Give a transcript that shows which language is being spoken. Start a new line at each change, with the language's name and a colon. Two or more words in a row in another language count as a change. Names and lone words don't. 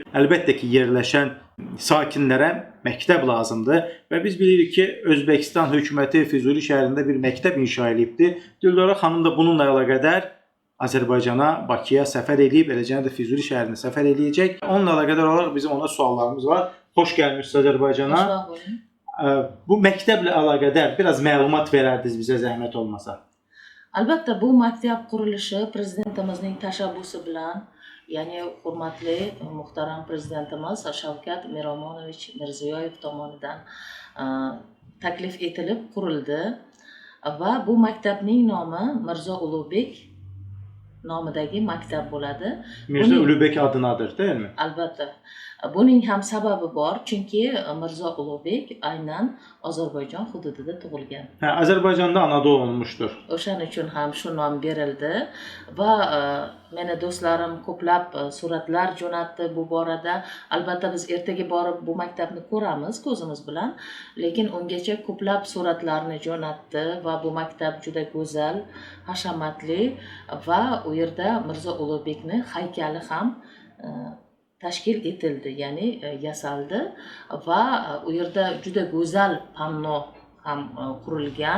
Azerbaijani: Əlbəttə ki, yerləşən sakinlərə məktəb lazımdır və biz bilirik ki, Özbəkistan hökuməti Füzuli şəhərində bir məktəb inşa edibdir. Dildora xanım da bununla əlaqədar Azərbaycana, Bakıya səfər edib, eləcə də Füzuli şəhərinə səfər edəcək. Onunla əlaqədar olaraq bizim ona suallarımız var. Xoş gəlmişsiniz Azərbaycana. Bu məktəblə əlaqədar biraz məlumat verərdiniz bizə zəhmət olmasa.
Uzbek: Albatta bu maktab qurilishi prezidentimizning tashabbusi bilan, ya'ni hurmatli muhtaram prezidentimiz Shavkat Miromonovich Mirziyoyev tomonidan taklif etilib qurildi va bu maktabning nomi Mirzo Ulug'bek nomidagi maktab bo'ladi.
Azerbaijani: Mirzo Ulug'bek adınadır, deyilmi?
Uzbek: Albatta. Buning ham sababi bor, chunki Mirzo Ulug'bek aynan Ozarbayjon hududida tug'ilgan.
Azerbaijani: Azərbaycanda anadan olmuşdur.
Uzbek: O'shaning uchun ham shu nom berildi va meni do'stlarim ko'plab suratlar jo'natdi bu borada. Albatta biz ertaga borib bu maktabni ko'ramiz ko'zimiz bilan, lekin ungacha ko'plab suratlarni jo'natdi va bu maktab juda go'zal, hashamatli va u yerda Mirzo Ulug'bekni haykali ham tashkil etildi, ya'ni yasaldi va u yerda juda go'zal panno ham qurilgan.